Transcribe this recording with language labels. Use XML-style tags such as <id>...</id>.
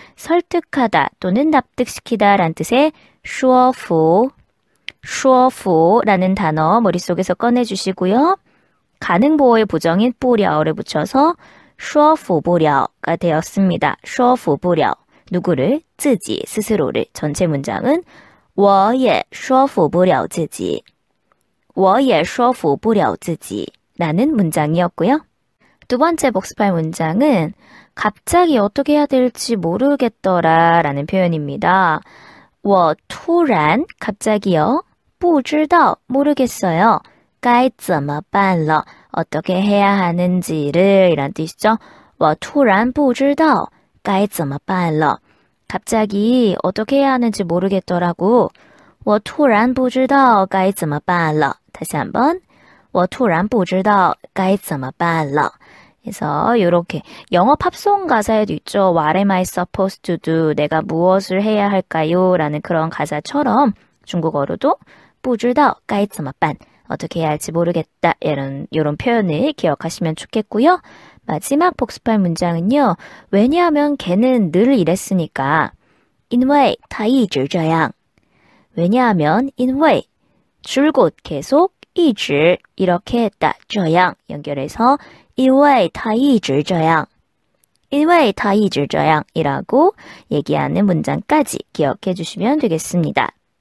<ko>설득하다 또는 납득시키다 라는 뜻의 说服, 说服라는 단어 머릿속에서 꺼내주시고요. 가능보호의 부정인 不了를 붙여서</ko> <zh>说服不了</zh> <ko>가 되었습니다.</ko> <zh>说服不了</zh> <ko>누구를? 自己, 스스로를. 전체 문장은</ko> <zh>我也说服不了自己. 我也说服不了自己</zh> <ko>라는 문장이었고요. 두 번째 복습할 문장은 갑자기 어떻게 해야 될지 모르겠더라 라는 표현입니다.</ko> <zh>我突然</zh> <ko>갑자기요.</ko> <zh>不知道</zh> <ko>모르겠어요.</ko> <zh>该怎么办了</zh> <ko>어떻게 해야 하는지를 이란 뜻이죠.</ko> <zh>我突然不知道该怎么办了</zh> <ko>갑자기 어떻게 해야 하는지 모르겠더라고.</ko> <zh>我突然不知道该怎么办了</zh> <ko>다시 한번</ko> <zh>我突然不知道该怎么办了</zh> <ko>그래서 이렇게 영어 팝송 가사에도 있죠.</ko> <en>What am I supposed to do?</en> <ko>내가 무엇을 해야 할까요? 라는 그런 가사처럼 중국어로도</ko> <zh>不知道该怎么办</zh> <ko>어떻게 해야 할지 모르겠다 이런 표현을 기억하시면 좋겠고요. 마지막 복습할 문장은요. 왜냐하면 걔는 늘 이랬으니까</ko> <zh>因为他一直这样</zh> <ko>왜냐하면 因为 줄곧 계속 一直 이렇게 했다 这样 연결해서</ko> <zh>因为他一直这样因为他一直这样</zh> <ko>이라고 얘기하는 문장까지 기억해 주시면 되겠습니다.</ko>